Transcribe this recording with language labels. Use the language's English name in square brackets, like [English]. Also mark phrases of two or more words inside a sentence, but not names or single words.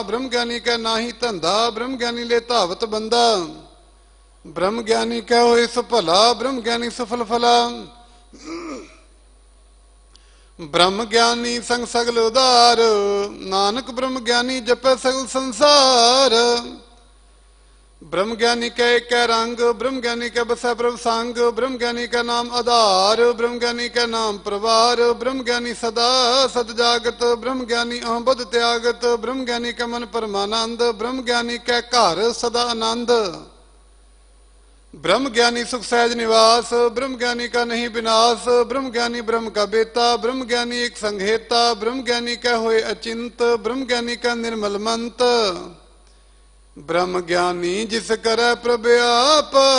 [Punjabi] ਬ੍ਰਹਮ ਗਿਆਨੀ ਕਾ ਨਾਹੀ ਧੰਦਾ, ਬ੍ਰਹਮ ਗਿਆਨੀ ਲੈ ਧਾਵਤ ਬੰਦਾ। ਬ੍ਰਹਮ ਗਿਆਨੀ ਕੈ ਹੋਏ ਸੁਭਲਾ, ਬ੍ਰਹਮ ਗਿਆਨੀ ਸਫਲ ਫਲਾ। ਬ੍ਰਹਮ ਗਿਆਨੀ ਸੰਗ ਸਗਲ ਉਦਾਰ, ਨਾਨਕ ਬ੍ਰਹਮ ਗਿਆਨੀ ਜਪੈ ਸਗਲ ਸੰਸਾਰ। ਬ੍ਰਹਮ ਗਿਆਨੀ ਕੈ ਏਕ ਰੰਗ, ਬ੍ਰਹਮ ਗਿਆਨੀ ਕੈ ਬਸੈ ਪ੍ਰਭ ਸੰਗ, ਬ੍ਰਹਮ ਗਿਆਨੀ ਕਾ ਨਾਮ ਆਧਾਰ, ਬ੍ਰਹਮ ਗਿਆਨੀ ਕਾ नाम आधार, ब्रह्म ज्ञानी का ਨਾਮ ਪ੍ਰਵਾਰ, ਬ੍ਰਹਮ ਗਿਆਨੀ ਸਦਾ ਸਦ ਜਾਗਤ, ਬ੍ਰਹਮ ਗਿਆਨੀ ਅਹਬੁਧ ਤਿਆਗਤ, ਬ੍ਰਹਮ ਗਿਆਨੀ ਕਾ ਮਨ ਪਰਮਾਨੰਦ, ਬ੍ਰਹਮ ਗਿਆਨੀ ਕੈ ਘਰ ਸਦਾ ਆਨੰਦ, ਬ੍ਰਹਮ ਗਿਆਨੀ ਸੁਖ ਸਹਜ ਨਿਵਾਸ, ਬ੍ਰਹਮ ਗਿਆਨੀ ਕਾ ਨਹੀਂ ਵਿਨਾਸ਼, ਬ੍ਰਹਮ ਗਿਆਨੀ ਬ੍ਰਹਮ ਕਾ ਬੇਤਾ, ਬ੍ਰਹਮ ਗਿਆਨੀ ਏਕ ਸੰਘੇਤਾ, ਬ੍ਰਹਮ ਗਿਆਨੀ ਕਾ ਹੋਏ ਅਚਿੰਤ, ਬ੍ਰਹਮ ਗਿਆਨੀ ਕਾ ਨਿਰਮਲ ਮੰਤ, ਬ੍ਰਹਮ ਗਿਆਨੀ ਜਿਸ ਕਰੇ ਪ੍ਰਭ ਆਪ,